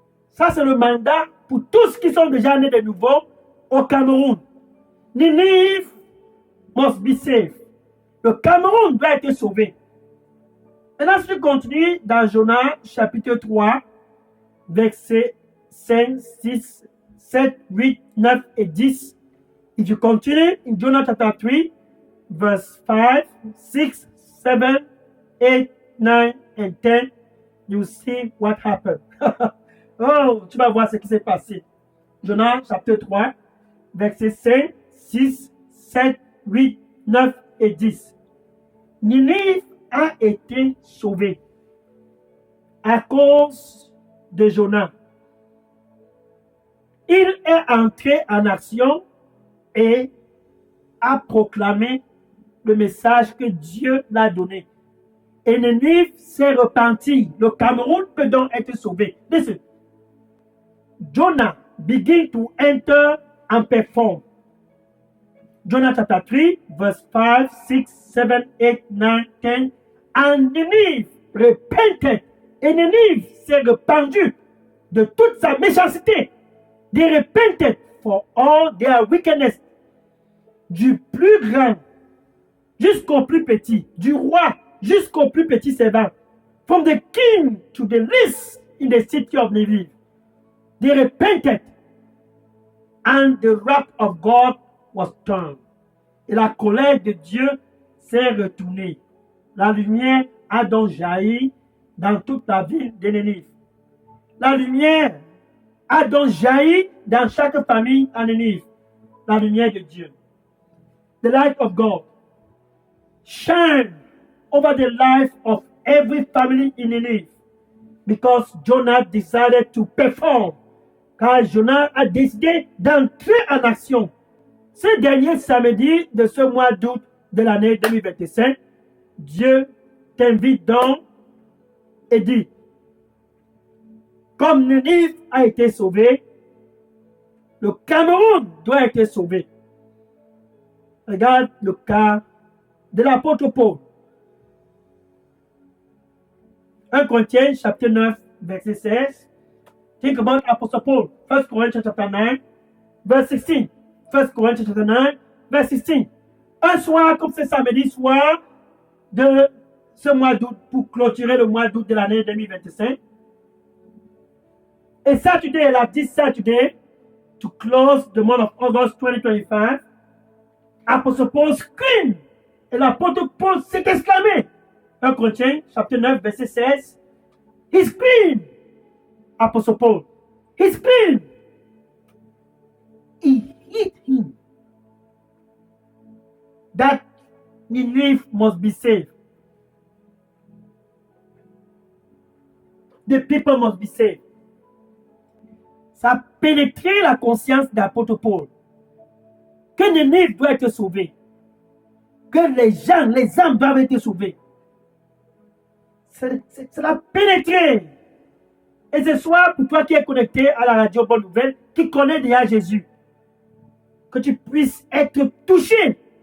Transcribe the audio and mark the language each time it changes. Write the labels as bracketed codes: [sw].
[fr] Ça, c'est le mandat pour tous qui sont déjà nés de nouveau au Cameroun. [en] Ninive must be saved. [fr] Le Cameroun doit être sauvé. Maintenant, si tu continues dans Jonas chapitre 3, versets 5, 6, 7, 8, 9 et 10. [en] If you continue in Jonas chapter 3, verse 5, 6, 7, 8, 9 and 10, you see what happened. [fr] Oh, tu vas voir ce qui s'est passé. Jonas chapitre 3, versets 5, 6, 7, 8, 9 et 10. Ninive a été sauvé à cause de Jonas. il est entré en action et a proclamé le message que Dieu l'a donné. Et Ninive s'est repenti. Le Cameroun peut donc être sauvé. [en] Listen. Jonah began to enter and perform. Jonah chapter 3, verse 5, 6, 7, 8, 9, 10. And Ninive repented. Et Ninive s'est repentu de toute sa méchanceté. They repented for all their wickedness. Du plus grand jusqu'au plus petit, du roi jusqu'au plus petit servant, from the king to the least in the city of Nineveh. They repented, and the wrath of God was turned. [fr] Et la colère de Dieu s'est retournée. La lumière a donc jailli dans toute la ville de Nénive. La lumière a donc jailli dans chaque famille en Nénive. La lumière de Dieu. [en] The light of God shine over the life of every family in Nineveh, because Jonah decided to perform. [fr] Car Jonah a décidé d'entrer en action. Ce dernier samedi de ce mois d'août de l'année 2025, Dieu t'invite donc et dit, comme Nineveh a été sauvé, le Cameroun doit être sauvé. Regarde le cas de l'apôtre Paul. 1 Corinthiens chapitre 9, verset 16. [en] Think about Apostle Paul. 1 Corinthians chapter 9, verse 16. 1 Corinthians chapter 9, verse 16. [fr] Un soir, comme ce samedi soir de ce mois d'août, pour clôturer le mois d'août de l'année 2025. [en] Et Saturday, la 10 Saturday, to close the month of August 2025, Apostle Paul screamed. [fr] Et l'apôtre Paul s'est exclamé. 1 Corinthiens, chapitre 9, verset 16. [en] He screamed. Apostle Paul. He screamed. He hit him. That Nineveh must be saved. The people must be saved. [fr] Ça a pénétré la conscience d'apôtre Paul. Que Nineveh doit être sauvé. Que les gens, les âmes doivent être sauvées. Ça l'a pénétré. Et ce soir, pour toi qui es connecté à la radio Bonne Nouvelle, qui connaît déjà Jésus, que tu puisses être touché.